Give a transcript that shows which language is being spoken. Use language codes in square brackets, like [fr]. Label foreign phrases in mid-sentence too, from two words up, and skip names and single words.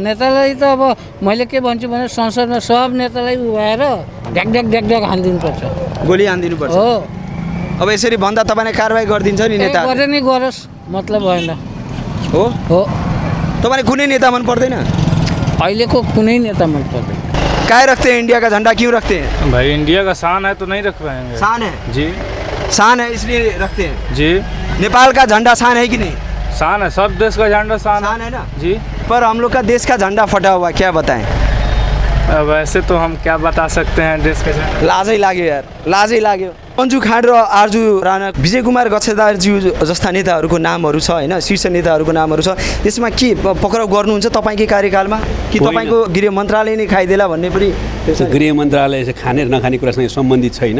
[ne] नेतालाई त अब मैले के भन्छु भने संसदमा सब नेतालाई उभाएर ढ्याक ढ्याक ढ्याक ढ्याक हानिदिनुपर्छ, गोली हानिदिनुपर्छ। हो। अब यसरी भन्दा तपाईँले कारवाही गरिदिन्छ नि नेता? गरे नै गरोस्, मतलब भएन। हो हो। तपाईँले कुनै नेता मन पर्दैन? अहिलेको कुनै नेता मन पर्दैन। [hi] काय रखते हैं इंडिया का झंडा? क्यों रखते हैं भाई? इंडिया का शान है तो नहीं रख पाएंगे। शान है जी, शान है इसलिए रखते हैं जी। नेपाल का झंडा शान है कि नहीं? शान है, सब देश का झंडा शान शान है ना जी। पर हम लोग का देश का झंडा फटा हुआ, क्या बताएं? अब ऐसे तो हम क्या बता सकते हैं देश का झंडा। [ne] लाजै लाग्यो यार, लाजै लाग्यो। मन्जु खाँड र आरजु राणा, विजय कुमार गच्छेदारज्यू जस्ता नेताहरूको नामहरू छ होइन, शीर्ष नेताहरूको नामहरू छ। यसमा के पक्राउ गर्नुहुन्छ तपाईँकै कार्यकालमा कि तपाईँको गृह मन्त्रालय नै खाइदेला भन्ने पनि? गृह मन्त्रालय खाने र नखाने कुरासँग सम्बन्धित छैन।